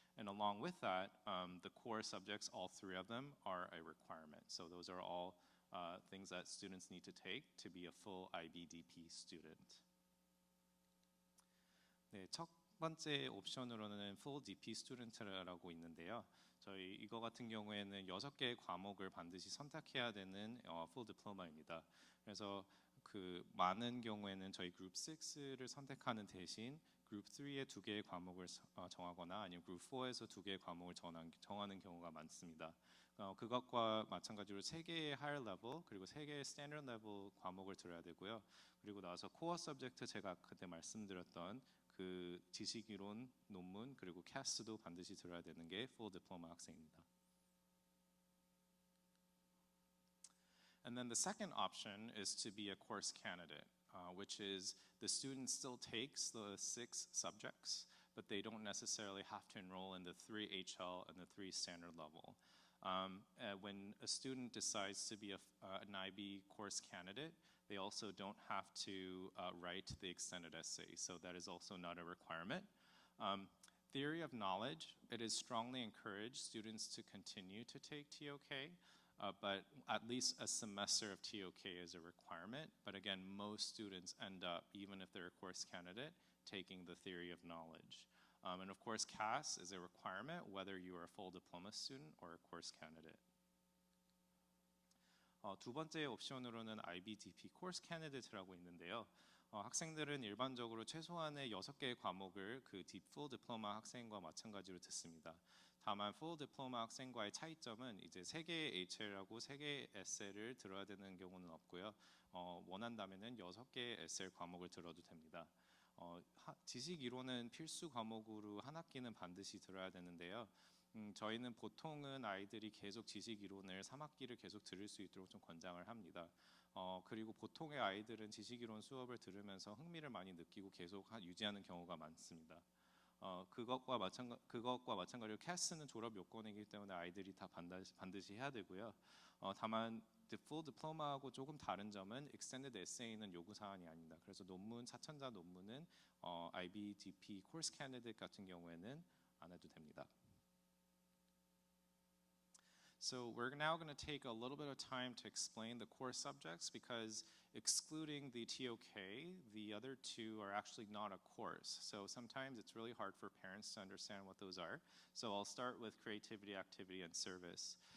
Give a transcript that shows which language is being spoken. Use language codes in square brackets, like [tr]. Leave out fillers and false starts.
[en] And along with that, the core subjects, all 3 of them, are a requirement. So those are all things that students need to take to be a full IBDP student. [ko] 네, 첫 번째 옵션으로는 Full DP Student라고 있는데요. 저희 이거 같은 경우에는 6개의 과목을 반드시 선택해야 되는 Full Diploma입니다. 그래서 그 많은 경우에는 저희 그룹 6를 선택하는 대신 그룹 3의 2개의 과목을 정하거나 아니면 그룹 4에서 2개의 과목을 정하는 경우가 많습니다. 그것과 마찬가지로 3개의 higher level 그리고 3개의 standard level 과목을 들어야 되고요. 그리고 나서 코어 서브젝트 제가 그때 말씀드렸던 그 지식이론 논문 그리고 CAS도 반드시 들어야 되는 게 full diploma 학생입니다. [en] And then the second option is to be a course candidate, which is the student still takes the 6 subjects, but they don't necessarily have to enroll in the 3 HL and the 3 standard level. When a student decides to be an IB course candidate, they also don't have to write the extended essay, so that is also not a requirement. Theory of knowledge, it is strongly encouraged students to continue to take TOK, but at least a semester of TOK is a requirement. But again, most students end up, even if they're a course candidate, taking the theory of knowledge. And of course, CAS is a requirement, whether you are a full diploma student or a course candidate. [ko] 두 번째 옵션으로는 IBDP Course Candidate라고 있는데요. 학생들은 일반적으로 최소한의 6개의 과목을 그 Full Diploma 학생과 마찬가지로 듣습니다. 다만 Full Diploma 학생과의 차이점은 이제 3개의 HL하고 3개의 SL을 들어야 되는 경우는 없고요. 원한다면은 6개의 SL 과목을 들어도 됩니다. 지식 이론은 필수 과목으로 한 학기는 반드시 들어야 되는데요. 저희는 보통은 아이들이 계속 지식 이론을 3학기를 계속 들을 수 있도록 좀 권장을 합니다. 그리고 보통의 아이들은 지식 이론 수업을 들으면서 흥미를 많이 느끼고 계속 유지하는 경우가 많습니다. 그것과 마찬가지로 CAS는 졸업 요건이기 때문에 아이들이 다 반드시 해야 되고요. 다만 Full Diploma하고 조금 다른 점은 Extended Essay는 요구 사항이 아닙니다. 그래서 논문, 사천자 논문은 IBDP Course Candidate 같은 경우에는 안 해도 됩니다. [en] So we're now going to take a little bit of time to explain the core subjects because excluding the TOK, the other 2 are actually not a course. So sometimes it's really hard for parents to understand what those are. So I'll start with creativity, activity, and service.